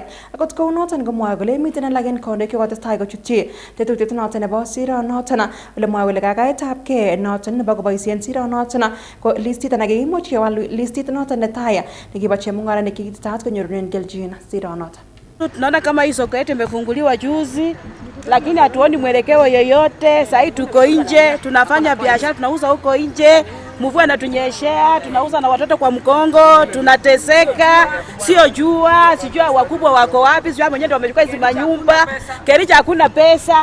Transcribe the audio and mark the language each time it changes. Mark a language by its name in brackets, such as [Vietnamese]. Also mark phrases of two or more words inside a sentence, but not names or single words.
[Kalenjin] Akot kou noton komwoe kole miten alak en kondoik chekotestai kochutyi tetutiet noton nebo siro noton ole mwoe kole kakaetabgei noton nebo koboisien siro noton ko listit anan kikimuch kewal listit noton netai nekibo chemung'arainik kikitetat konyorunen geljin siro noton. [Swahili] Tunaona kama hii soko yetu imefunguliwa juzi, lakini hatuoni mwelekeo yoyote. Sasa tuko nje, tunafanya biashara, tunauza huko nje, mvua inatunyeshea, tunauza na watoto kwa mkongo, tunateseka, sio jua, sijua wakubwa wako wapi, sijua mwenyewe ndio wamechukua hizo manyumba, Kericho hakuna pesa.